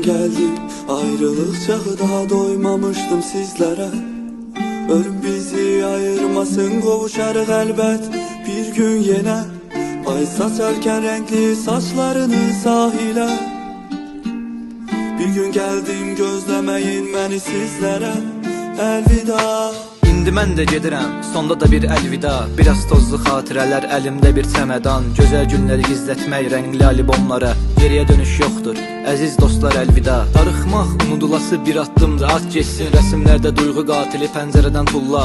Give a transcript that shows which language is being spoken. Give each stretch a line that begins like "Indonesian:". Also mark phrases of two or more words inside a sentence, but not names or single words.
Turkish: geldi ayrılık çağı, daha doymamıştım sizlere. Ölüm bizi ayırmasın, qovuşarıq elbet bir gün yine. Ay saçarken renkli saçlarını sahile. Bir gün geldim, gözlemeyin beni sizlere. Elvida.
Azerbaijani: İndi mən də gedirəm, sonda da bir əlvida. Biraz tozlu xatirələr, əlimdə bir çəmədan. Gözəl günləri gizlətmək rəngli albomlara. Geriyə dönüş yoxdur, əziz dostlar əlvida. Darıxmaq unudulası bir addımdır, at geçsin rəsimlərdə duyğu qatili pəncərədən tulla.